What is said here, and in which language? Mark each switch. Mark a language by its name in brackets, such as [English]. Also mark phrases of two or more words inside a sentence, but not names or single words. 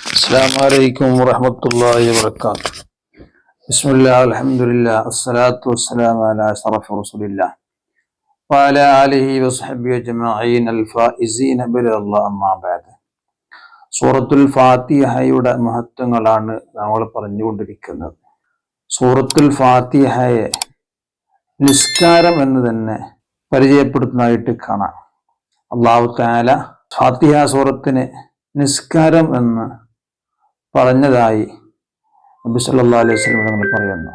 [Arabic] السلام عليكم ورحمة الله وبركاته. بسم الله الحمد لله الصلاة والسلام على أشرف رسول الله وعلى آله وصحبه أجمعين الفائزين برضا الله أما بعد. [Malayalam] സൂറത്തുൽ ഫാത്തിഹയുടെ മഹത്വങ്ങളാണ് നമ്മൾ പറഞ്ഞുകൊണ്ടിരിക്കുന്നത്. സൂറത്തുൽ ഫാത്തിഹയെ നിസ്കാരം എന്ന് തന്നെ പരിചയപ്പെടുത്തുന്നതായിട്ട് കാണാം. [Arabic] الله تعالى [Malayalam] ഫാത്തിഹ സൂറത്തിന് നിസ്കാരം എന്ന് പറഞ്ഞതായി നബി [Arabic] صلى الله عليه وسلم [Malayalam] തങ്ങൾ പറയുന്നു.